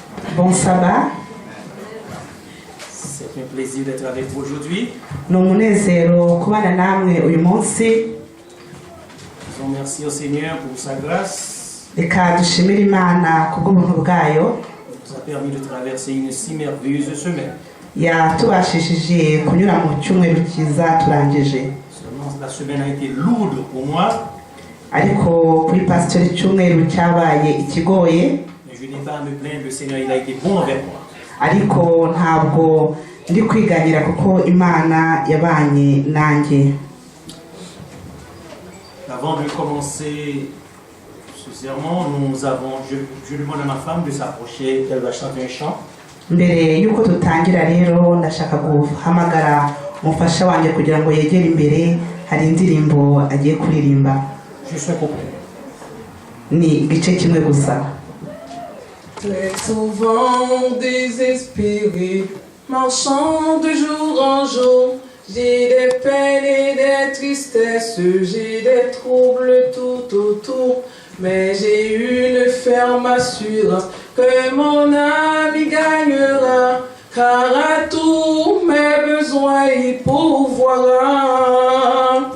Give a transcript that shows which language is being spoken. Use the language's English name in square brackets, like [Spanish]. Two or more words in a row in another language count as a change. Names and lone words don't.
[French] Bon sabbat. C'est un plaisir d'être avec vous aujourd'hui. [Kinyarwanda] Ni umunezero kubana namwe uyu munsi. [French] Disons merci au Seigneur pour sa grâce. [Kinyarwanda] Reka dushimire Imana kubw'ubuntu bwayo. [French] Il nous a permis de traverser une si merveilleuse semaine. [Kinyarwanda] Yatubashishije kunyura mu cyumweru cyiza turangije. [French] Seulement la semaine a été lourde pour moi. [Kinyarwanda] Ariko kuri pastor icyumweru cyabaye ikigoye. [French] Mais je n'ai pas à me plaindre, le Seigneur il a été bon avec moi. [Kinyarwanda] Ariko ntabwo ndi kwiganyira kuko Imana yabanye nanjye. [French] Avant de commencer ce sermon, je demande à ma femme de s'approcher, qu'elle va chanter un chant. [Kinyarwanda] Mbere yuko tutangira rero ndashaka guhamagara umufasha wanjye kugira ngo yegere imbere, hari indirimbo agiye kuririmba. [French] Juste un couplet. [Kinyarwanda] Ni igice kimwe gusa. [French] Très souvent désespéré, marchant de jour en jour, j'ai des peines et des tristesses, j'ai des troubles tout autour, mais j'ai une ferme assurance que mon ami gagnera, car à tous mes besoins il pourvoira.